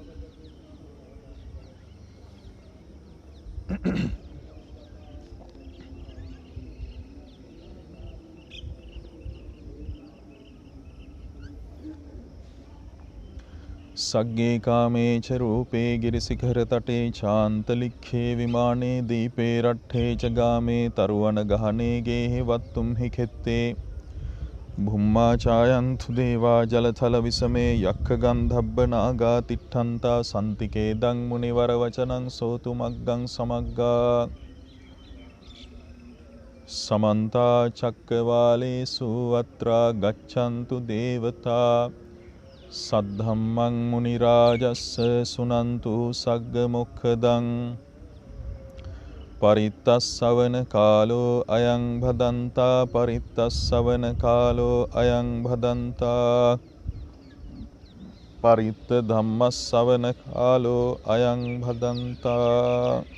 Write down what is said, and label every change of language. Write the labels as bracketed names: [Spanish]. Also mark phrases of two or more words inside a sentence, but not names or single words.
[Pali] සග්ගේ කාමේච රූපේ ගිරිසිඛර තටේ ඡාන්තලික්ඛේ විමානේ දීපේ රට්ඨේ ච ගාමේ තරුවන ගහනේ ගේහි වත්තුම් හිකෙත්තේ භුම්මා ඡායන්තු දේවා ජලතල විසමේ යක්ඛ ගන්ධබ්බ නාගා තිට්ඨන්තා සන්තිකේ දං මුනිවර වචනං සෝතු මග්ගං සමග්ගා සමන්තා චක්කවාලේසු අත්‍රා ගච්ඡන්තු දේවතා සද්ධම්මං මුනි රාජස්ස සුනන්තු සග්ග මොක්ඛදං පරිත්තස්සවන කාලෝ අයං භදන්තා පරිත්තස්සවන කාලෝ අයං භදන්තා පරිත්ත ධම්මස්සවන කාලෝ අයං භදන්තා.